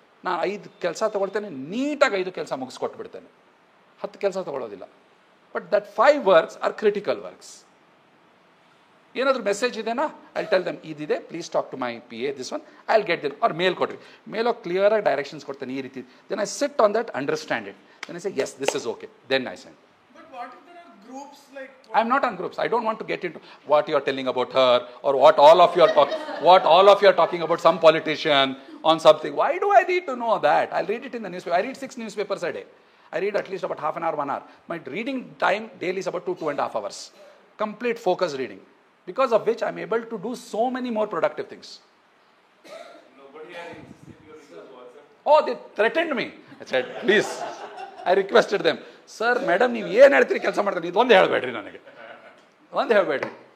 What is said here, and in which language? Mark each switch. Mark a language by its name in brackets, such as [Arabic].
[Kannada] ನಾನು 5 ಕೆಲಸ ತೊಗೊಳ್ತೇನೆ, ನೀಟಾಗಿ 5 ಕೆಲಸ ಮುಗಿಸ್ಕೊಟ್ಬಿಡ್ತೇನೆ, 10 ಕೆಲಸ ತೊಗೊಳ್ಳೋದಿಲ್ಲ. [English] But that 5 works are critical works. [Kannada] ಏನಾದರೂ ಮೆಸೇಜ್ ಇದೆನಾ, [English] I tell them ಇದಿದೆ, please talk to my PA this one, I will get then. [Kannada] ಅವ್ರು ಮೇಲ್ ಕೊಡ್ರಿ, ಮೇಲೋಗಿ ಕ್ಲಿಯರಾಗಿ ಡೈರೆಕ್ಷನ್ಸ್ ಕೊಡ್ತೇನೆ, ಈ ರೀತಿ. [English] Then I sit on that, understand it, then I say yes this is okay, then I send. But what if there are groups like? I am not on groups. I don't want to get into what you are telling about her or what all of you are talking about some politician on something. Why do I need to know that? I'll read it in the newspaper. I read 6 newspapers a day. I read at least about half an hour, 1 hour. My reading time daily is about 2.5 hours. Complete focused reading. Because of which I am able to do so many more productive things. Nobody has insisted your research WhatsApp. Oh, they threatened me. I said, please. I requested them. [Kannada] Sir madam ನೀವು ಏನು ಹೇಳ್ತೀರಿ ಕೆಲಸ ಮಾಡ್ತಾರೆ, ಇದೊಂದು ಹೇಳಬೇಡ್ರಿ, ನನಗೆ ಒಂದು ಹೇಳಬೇಡ್ರಿ.